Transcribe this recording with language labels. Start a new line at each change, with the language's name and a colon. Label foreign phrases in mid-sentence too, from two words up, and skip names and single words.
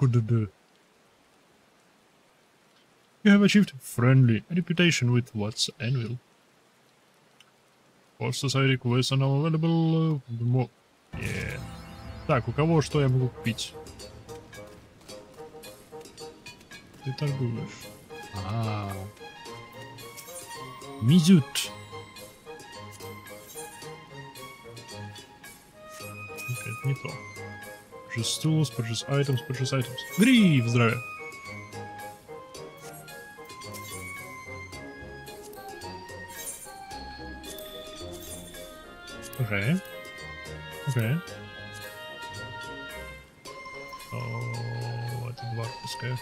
English: You have achieved friendly reputation with What's Anvil. All society quests are now available. Yeah.
Russian: Так, у кого что я могу купить? Ты торгуешь. Мизют. не то.
English: Purchase tools, purchase items, purchase items.
Russian: Гриф, здравия. Окей. Окей. О, это дварфовская.